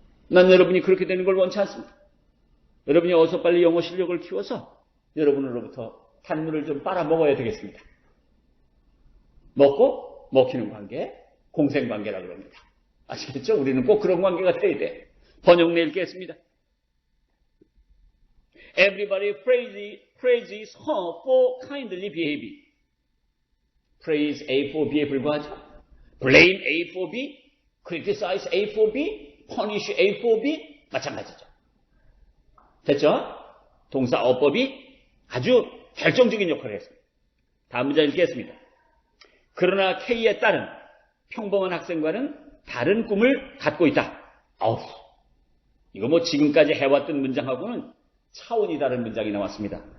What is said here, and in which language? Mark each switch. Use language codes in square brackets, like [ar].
[ko] 난 여러분이 그렇게 되는 걸 원치 않습니다. 여러분이 어서 빨리 영어 실력을 키워서 여러분으로부터 단물을 좀 빨아먹어야 되겠습니다. 먹고 먹히는 관계, 공생관계라고 그럽니다. 아시겠죠? 우리는 꼭 그런 관계가 돼야 돼. 번역 내읽겠습니다. [en] Everybody praises her for kindly behavior. Praise A for B [ko] 에 불과하죠. [en] Blame A for B, criticize A for B, punish A for B [ko] 마찬가지죠. 됐죠? 동사 어법이 아주 결정적인 역할을 했습니다. 다음 문장 읽겠습니다. 그러나 K의 딸은 평범한 학생과는 다른 꿈을 갖고 있다. 아우, 이거 뭐 지금까지 해왔던 문장하고는 차원이 다른 문장이 나왔습니다.